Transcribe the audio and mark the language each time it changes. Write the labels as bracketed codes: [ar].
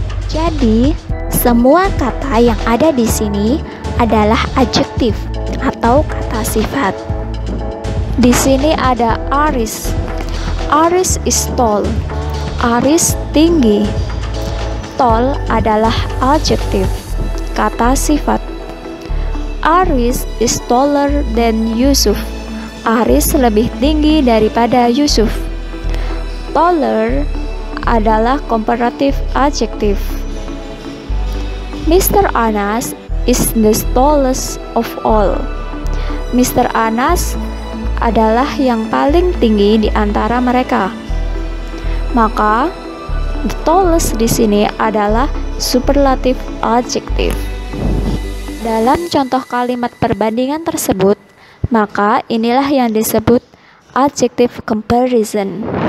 [id] Jadi, semua kata yang ada di sini adalah adjektif atau kata sifat. Di sini ada Aris. [en] Aris is tall. [id] Aris tinggi. Tall adalah adjektif, kata sifat. [en] Aris is taller than Yusuf. [id] Aris lebih tinggi daripada Yusuf. Taller adalah comparative adjective. Mr. [en] Anas is the tallest of all. Mr. [id] Anas adalah yang paling tinggi di antara mereka. Maka the tallest di sini adalah superlative adjective. Dalam contoh kalimat perbandingan tersebut, maka inilah yang disebut adjective comparison.